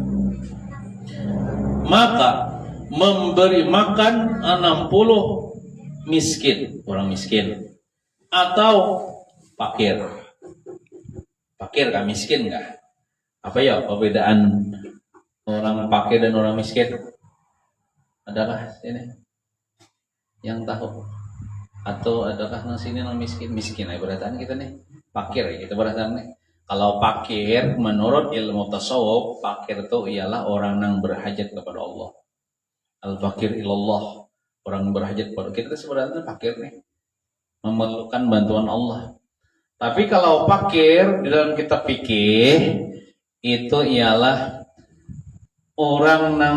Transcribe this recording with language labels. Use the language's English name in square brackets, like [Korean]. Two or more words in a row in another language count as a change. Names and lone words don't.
[Indonesian] Maka memberi makan 60 miskin, orang miskin atau fakir. Fakir kah miskin kah? Apa ya perbedaan orang fakir dan orang miskin? Adakah ini yang tahu? [Banjar] Atau adakah nang sini nang miskin? [Indonesian] Miskin ya berarti kita nih. Fakir ya kita berarti nih. Kalau fakir menurut ilmu tasawuf, fakir itu ialah orang yang berhajat kepada Allah. [Arabic] الفقير إلى الله, [Indonesian] orang berhajat kepada kita sebenarnya fakir nih. Memerlukan bantuan Allah. Tapi kalau fakir di dalam kitab fikih itu ialah orang yang